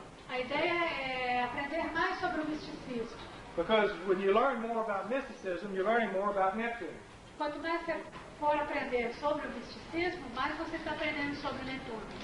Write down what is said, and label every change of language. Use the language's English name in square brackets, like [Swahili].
[Portuguese] A ideia é aprender mais sobre o misticismo. [English] because when you learn more about mysticism, you're learning more about Neptune. [Portuguese] Quanto mais você for aprender sobre o misticismo, mais você está aprendendo sobre Netuno.